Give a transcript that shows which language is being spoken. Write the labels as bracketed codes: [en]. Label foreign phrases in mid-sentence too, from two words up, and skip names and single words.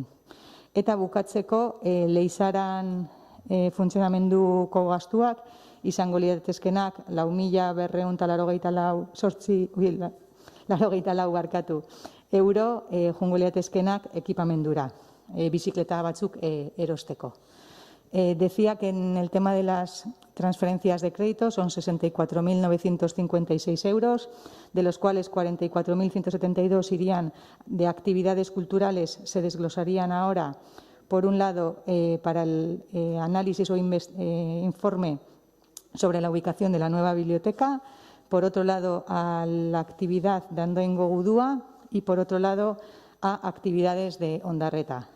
[eu] Eta bukatzeko Leizaran funtzionamenduko gastuak izango liratezkenak 4.284 euro, jungo liratezkenak ekipamendura, bizikleta batzuk erosteko. [es] Decía que en el tema de las transferencias de crédito son 64.956 euros, de los cuales 44.172 irían de actividades culturales, se desglosarían ahora, por un lado, para el análisis o informe sobre la ubicación de la nueva biblioteca, por otro lado, a la actividad de Andoaingo Gudua y, por otro lado, a actividades de Ondarreta.